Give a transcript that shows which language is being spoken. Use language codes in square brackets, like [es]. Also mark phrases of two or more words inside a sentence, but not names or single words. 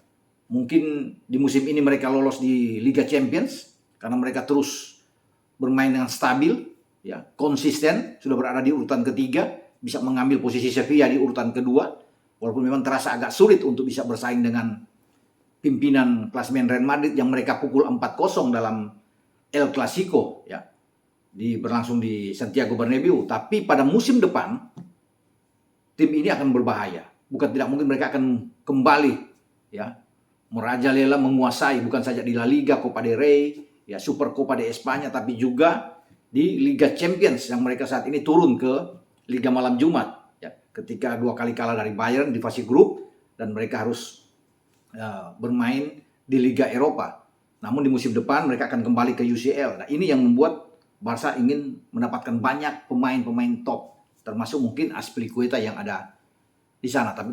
[id] Mungkin di musim ini mereka lolos di Liga Champions karena mereka terus bermain dengan stabil ya, konsisten, sudah berada di urutan ketiga, bisa mengambil posisi Sevilla di urutan kedua walaupun memang terasa agak sulit untuk bisa bersaing dengan pimpinan klasemen Real Madrid yang mereka pukul 4-0 dalam El Clasico ya. Berlangsung di Santiago Bernabeu, tapi pada musim depan tim ini akan berbahaya. Bukan tidak mungkin mereka akan kembali ya merajalela, menguasai bukan saja di La Liga, Copa del Rey, ya Super Copa de España, tapi juga di Liga Champions yang mereka saat ini turun ke Liga Malam Jumat ya, ketika 2 kali kalah dari Bayern di fase grup dan mereka harus bermain di Liga Eropa. Namun di musim depan mereka akan kembali ke UCL. Nah, ini yang membuat Barca ingin mendapatkan banyak pemain-pemain top, termasuk mungkin Azpilicueta yang ada di sana.